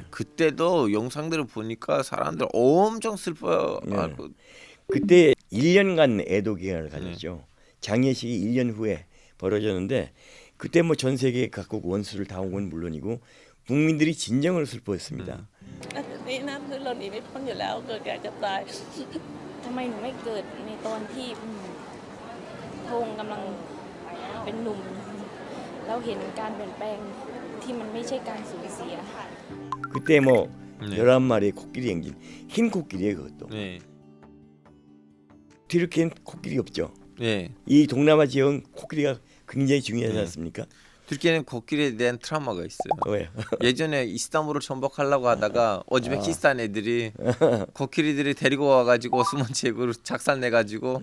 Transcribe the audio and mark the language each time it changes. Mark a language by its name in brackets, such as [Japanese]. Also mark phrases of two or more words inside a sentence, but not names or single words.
[Korean] 그때도 영상들을 보니까 사람들 엄청 슬퍼하고. 예. 그때 1년간 애도 기간을 가졌죠. 장례식이 1년 후에 벌어졌는데 그때 뭐 전 세계 각국 원수를 다 온 건 물론이고 국민들이 진정으로 슬퍼했습니다. [Thai] นี่นะคือเราหนีไม่พ้นอยู่แล้วเกิดแก่เจ็บตาย ทำไมหนูไม่เกิดในตอนที่พระองค์กำลังเป็นหนุ่มแล้วเห็นการเปลี่ยนแปลงที่มันไม่ใช่การสูญเสีย [Korean] 그때 뭐 11마리의 코끼리 행진 흰 코끼리예요 그것도. 네. 튀르키예는 코끼리 없죠. 네. 이 동남아 지역은 코끼리가 굉장히 중요하지 않습니까? türkiye'nin 코끼리에 대한 트라우마가 있어요. 왜요? 예전에 이스탄불을 정복하려고 하다가 오즈베키스탄 애들이 코끼리들이 데리고 와가지고 오스만 제국으로 작살내가지고.